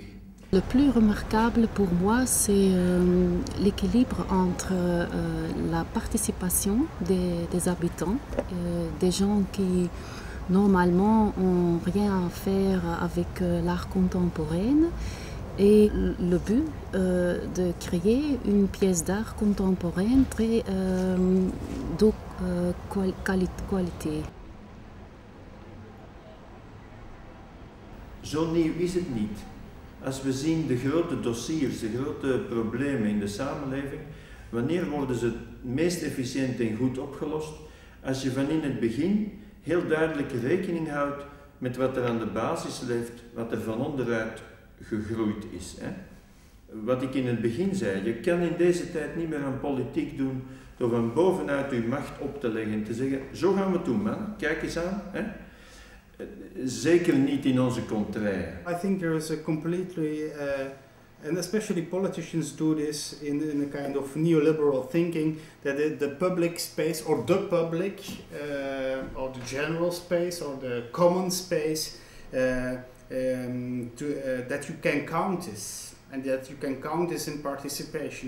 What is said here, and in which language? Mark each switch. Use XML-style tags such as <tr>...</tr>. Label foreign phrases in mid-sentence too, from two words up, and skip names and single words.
<fr>Le plus remarquable pour moi, c'est l'équilibre entre la participation des habitants, des gens qui normalement n'ont rien à faire avec l'art contemporain, et le but de créer une pièce d'art contemporaine très de qualité.</fr> <nl>Zo nieuw is het niet. Als we zien de grote dossiers, de grote problemen in de samenleving, wanneer worden ze het meest efficiënt en goed opgelost? Als je van in het begin heel duidelijk rekening houdt met wat er aan de basis leeft, wat er van onderuit gegroeid is. Hè? Wat ik in het begin zei, je kan in deze tijd niet meer aan politiek doen door van bovenuit je macht op te leggen en te zeggen, zo gaan we het doen man, kijk eens aan. Hè? Zeker niet in onze contraire.</nl> <en>I think there is a completely, and especially politicians do this in a kind of neoliberal thinking, that the public space or the public or the general space or the common space that you can count this and that you can count this in participation.</en>